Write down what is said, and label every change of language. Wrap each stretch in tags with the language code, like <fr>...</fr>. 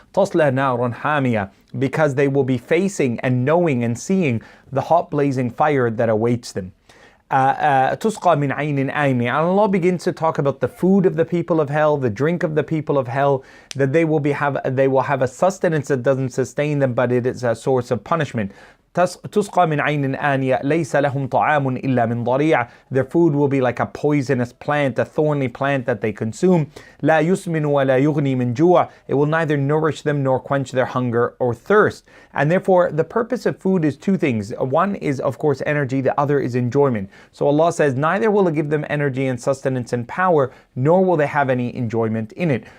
<ar>Tasla narun hamiya,</ar> <en>because they will be facing and knowing and seeing the hot blazing fire that awaits them.</en> <ar>Tusqa min aynin ayni.</ar> <en>And Allah begins to talk about the food of the people of hell, the drink of the people of hell, that they will have a sustenance that doesn't sustain them, but it is a source of punishment.</en> <ar>تسقى من عين آنية ليس لهم طعام إلا من ضريع.</ar> <en>Their food will be like a poisonous plant, a thorny plant that they consume.</en> <ar>لا يسمن ولا يغني من جوع.</ar> <en>It will neither nourish them nor quench their hunger or thirst. And therefore the purpose of food is two things. One is of course energy, the other is enjoyment. So Allah says neither will it give them energy and sustenance and power, nor will they have any enjoyment in it.</en>